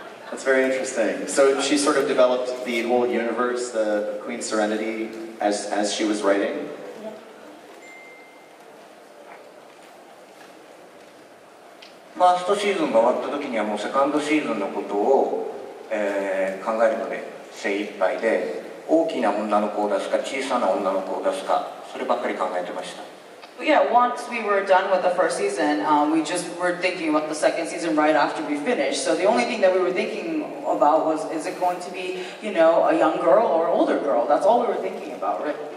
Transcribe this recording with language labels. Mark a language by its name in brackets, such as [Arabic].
[English] That's very interesting. So she sort of developed the whole universe, the Queen Serenity, as she was writing? [Japanese] ファーストシーズンが終わった時にはもうセカンドシーズンのことを、考えるので精一杯で、大きな女の子を出すか小さな女の子を出すか、そればっかり考えてました。 [English] Yeah, once we were done with the first season, we just were thinking about the second season right after we finished. So the only thing that we were thinking about was, is it going to be, you know, a young girl or an older girl? That's all we were thinking about, right?